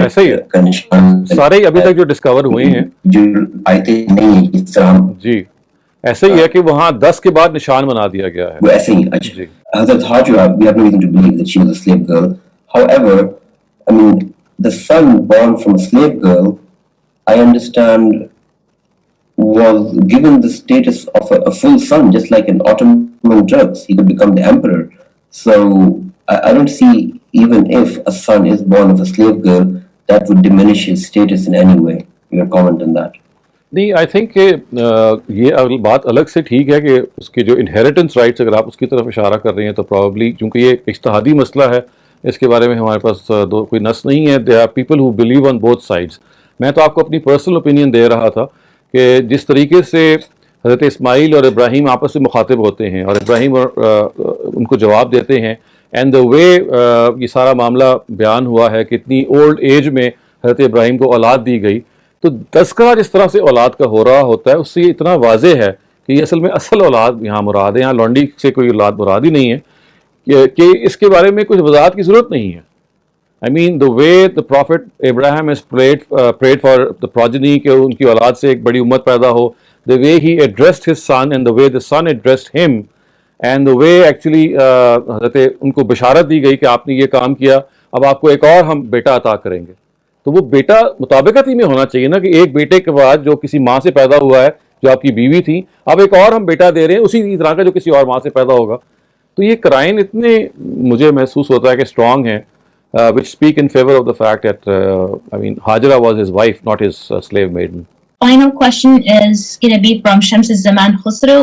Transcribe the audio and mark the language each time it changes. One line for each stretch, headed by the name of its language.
Urdu: ایسا ہی ہے سارے ابھی تک جو ڈسکور ہوئے ہیں، جو آیتیں نہیں ہیں اس طرح جی ایسا ہی ہے کہ وہاں 10 کے بعد نشان بنا دیا گیا ہے. وہ ایسے ہی. اچھا،
English: حضرت Hajra, we have no reason to believe that she was a slave girl. However, I mean, the son born from a slave girl, I understand, was given the status of a full son, just like in Ottoman Turks. He could become the emperor. So I don't see, even if a son is born of a slave girl, that would diminish his status in any way. Your comment on that?
Urdu: نہیں،
English: I think
Urdu: کہ یہ بات الگ سے ٹھیک ہے کہ اس کے جو انہیریٹنس رائٹس اگر آپ اس کی طرف اشارہ کر رہے ہیں تو پرابلی چونکہ یہ اجتہادی مسئلہ ہے، اس کے بارے میں ہمارے پاس کوئی نص نہیں ہے.
English: They are people who believe on both sides.
Urdu: میں تو آپ کو اپنی پرسنل اوپینین دے رہا تھا کہ جس طریقے سے حضرت اسماعیل اور ابراہیم آپس میں مخاطب ہوتے ہیں اور ابراہیم ان کو جواب دیتے ہیں،
English: and the way
Urdu: یہ سارا معاملہ بیان ہوا ہے کہ اتنی اولڈ ایج میں حضرت ابراہیم کو اولاد دی گئی، تو تذکرہ جس طرح سے اولاد کا ہو رہا ہوتا ہے اس سے یہ اتنا واضح ہے کہ یہ اصل میں اصل اولاد یہاں مراد ہے. یہاں لونڈی سے کوئی اولاد مراد ہی نہیں ہے کہ اس کے بارے میں کچھ وضاحت کی ضرورت نہیں ہے.
English: I mean the way the prophet Ibrahim has prayed for the progeny
Urdu: کہ ان کی اولاد سے ایک بڑی امت پیدا ہو،
English: the way he addressed his son and the way the son addressed him, and the way actually
Urdu: حضرت ان کو بشارت دی گئی کہ آپ نے یہ کام کیا، اب آپ کو ایک اور ہم بیٹا عطا کریں گے. تو وہ بیٹا مطابقت ہی میں ہونا چاہیے نا کہ ایک بیٹے کے بعد جو کسی ماں سے پیدا ہوا ہے جو آپ کی بیوی تھی، اب ایک اور ہم بیٹا دے رہے ہیں اسی طرح کا جو کسی اور ماں سے پیدا ہوگا. تو یہ کرائن اتنے مجھے محسوس ہوتا ہے کہ اسٹرانگ ہیں
English: which speak in favor of the fact that I mean Hajra was his wife, not his slave maiden. Final question is going to be from Shams Zaman Khusro.